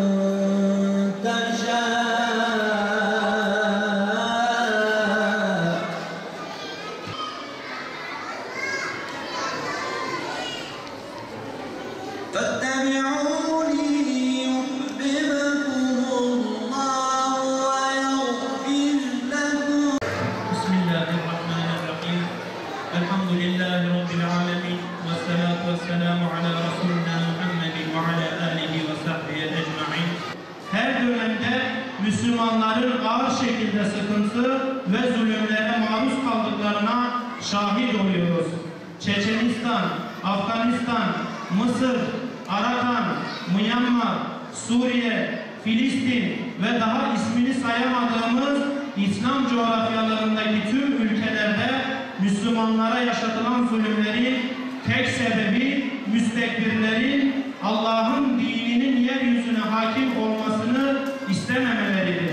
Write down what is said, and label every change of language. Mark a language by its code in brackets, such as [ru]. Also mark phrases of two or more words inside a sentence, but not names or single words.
[ar] تشاء فاتبعوني يحببكم الله ويغفر لكم. بسم الله الرحمن الرحيم الحمد لله رب العالمين والصلاة والسلام على رسولنا محمد وعلى آله وصحبه أجمعين. [tr] Her dönemde Müslümanların ağır şekilde sıkıntı ve zulümlere maruz kaldıklarına şahit oluyoruz. Çeçenistan, Afganistan, Mısır, Arakan, Myanmar, Suriye, Filistin ve daha ismini sayamadığımız İslam coğrafyalarındaki tüm ülkelerde Müslümanlara yaşatılan zulümlerin tek sebebi müstekbirlerin Allah'ın dininin yeryüzüne hakim olmasını istememeleridir.